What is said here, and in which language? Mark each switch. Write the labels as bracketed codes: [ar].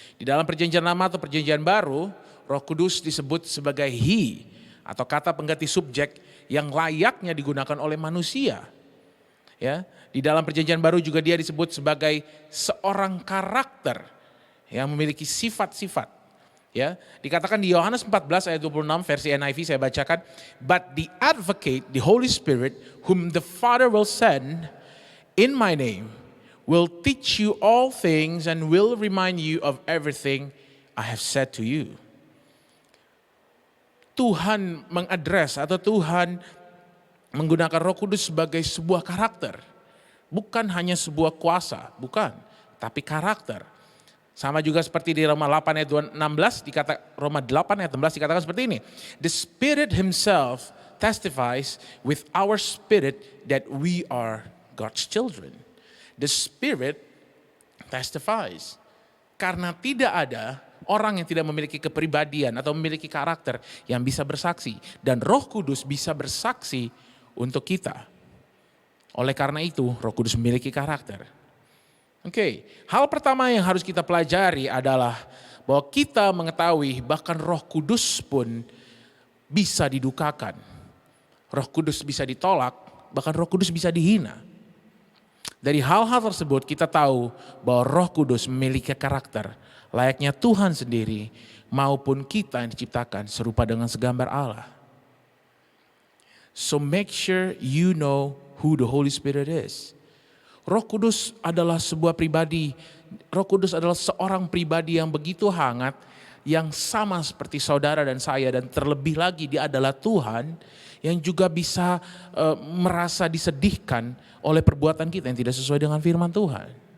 [id] Di dalam Perjanjian Lama atau Perjanjian Baru, Roh Kudus disebut sebagai He atau kata pengganti subjek yang layaknya digunakan oleh manusia. Ya, di dalam Perjanjian Baru juga dia disebut sebagai seorang karakter yang memiliki sifat-sifat. Ya, dikatakan di Yohanes 14 ayat 26 versi NIV saya bacakan, [en] but the advocate, the Holy Spirit, whom the Father will send in my name, will teach you all things and will remind you of everything I have said to you. [id] Tuhan mengadres atau Tuhan menggunakan Roh Kudus sebagai sebuah karakter. Bukan hanya sebuah kuasa, bukan, tapi karakter. Sama juga seperti di Roma 8 ayat 16 Roma 8 ayat 16 dikatakan seperti ini. [en] The Spirit Himself testifies with our spirit that we are God's children. The Spirit testifies. [id] Karena tidak ada orang yang tidak memiliki kepribadian atau memiliki karakter yang bisa bersaksi. Dan Roh Kudus bisa bersaksi untuk kita. Oleh karena itu Roh Kudus memiliki karakter. Oke, hal pertama yang harus kita pelajari adalah bahwa kita mengetahui bahkan Roh Kudus pun bisa didukakan. Roh Kudus bisa ditolak, bahkan Roh Kudus bisa dihina. Dari hal-hal tersebut kita tahu bahwa Roh Kudus memiliki karakter layaknya Tuhan sendiri maupun kita yang diciptakan serupa dengan segambar Allah. [en] So make sure you know who the Holy Spirit is. [id] Roh Kudus adalah sebuah pribadi. Roh Kudus adalah seorang pribadi yang begitu hangat, yang sama seperti saudara dan saya, dan terlebih lagi dia adalah Tuhan yang juga bisa merasa disedihkan oleh perbuatan kita yang tidak sesuai dengan firman Tuhan.